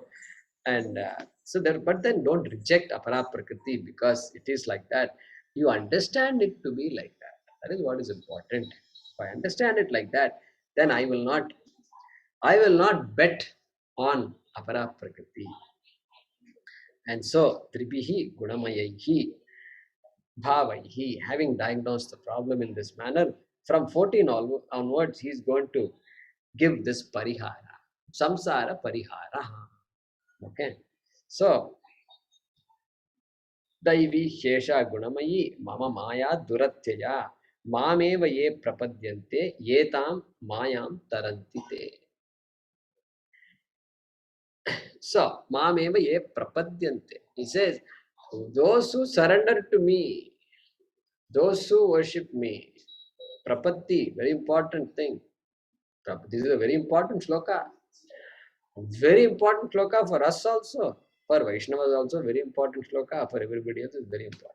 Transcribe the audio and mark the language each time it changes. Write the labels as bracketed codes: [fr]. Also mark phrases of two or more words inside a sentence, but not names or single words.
[en] And so there, but then don't reject [sa] अपरा प्रकृति [en] because it is like that. You understand it to be like that. That is what is important. If I understand it like that, then I will not bet on [sa] अपरा प्रकृति. And so त्रिभिः गुणमयैः भावैः, [en] having diagnosed the problem in this manner, from 14 onwards, he is going to give this parihara, [sa] संसार परिहार. [en] Okay, so [sa] दैवी शेषा गुणमयी मम माया दुरत्यया मामेव ये प्रपद्यन्ते ये ताम मायां तरन्ति ते. So मामेव ये प्रपद्यन्ते, [en] he says, those who surrender to me, those who worship me, prapatti, very important thing. This is a very important shloka. Very important shloka for us also. For Vaishnavas also very important shloka. For everybody else is very important.